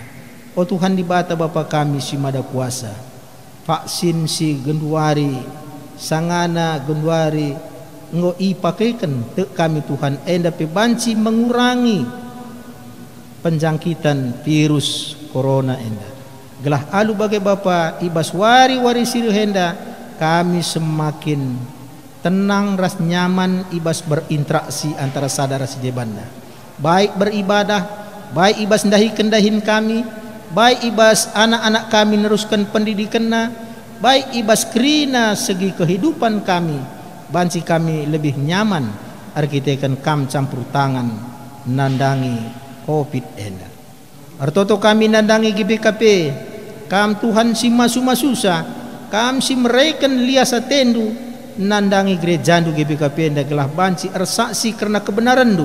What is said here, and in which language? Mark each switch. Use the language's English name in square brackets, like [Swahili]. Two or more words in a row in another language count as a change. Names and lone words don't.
[Batak Karo] Oh Tuhan di bata Bapa kami si mada kuasa, vaksin si genduari sangana genduari ngo ipakaikan tek kami Tuhan enda pe banci [Indonesian] mengurangi penjangkitan virus corona [Batak Karo] enda. Gelah alu bagai Bapa ibas wari-wari siru henda kami [Indonesian] semakin tenang [Batak Karo] ras nyaman ibas [Indonesian] berinteraksi antara saudara [Batak Karo] sejebanda, baik beribadah, baik ibas ndahi kendahin kami, baik ibas anak-anak kami neruskan pendidikanna, baik ibas krina segi kehidupan kami, banci kami [Indonesian] lebih nyaman [Batak Karo] arkitekan kam campur tangan nandangi COVID enda. Artoto kami nandangi GBKP, kam Tuhan si masu-masusa, kam si mereken liasa tendu nandangi gerejandu GBKP enda gelah banci ersaksi [Indonesian] karena kebenaran [Batak Karo] du.